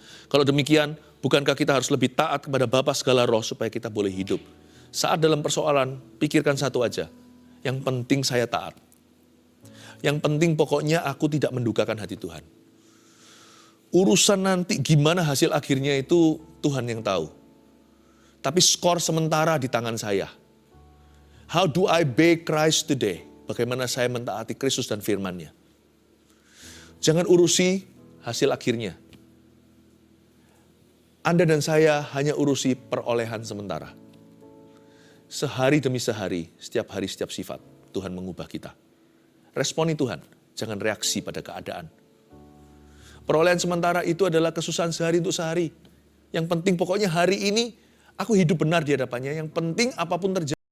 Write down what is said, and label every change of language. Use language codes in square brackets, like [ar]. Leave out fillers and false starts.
[id] Kalau demikian, bukankah kita harus lebih taat kepada Bapa segala roh supaya kita boleh hidup? Saat dalam persoalan, pikirkan satu aja. Yang penting saya taat. Yang penting pokoknya aku tidak mendukakan hati Tuhan. Urusan nanti gimana hasil akhirnya itu Tuhan yang tahu. Tapi skor sementara di tangan saya. [en] How do I obey Christ today? [id] Bagaimana saya mentaati Kristus dan firman-Nya. Jangan urusi hasil akhirnya. Anda dan saya hanya urusi perolehan sementara. Sehari demi sehari, setiap hari, setiap sifat, Tuhan mengubah kita. Responi Tuhan, jangan reaksi pada keadaan. Perolehan sementara itu adalah kesusahan sehari untuk sehari. Yang penting pokoknya hari ini, aku hidup benar di hadapannya. Yang penting apapun terjadi.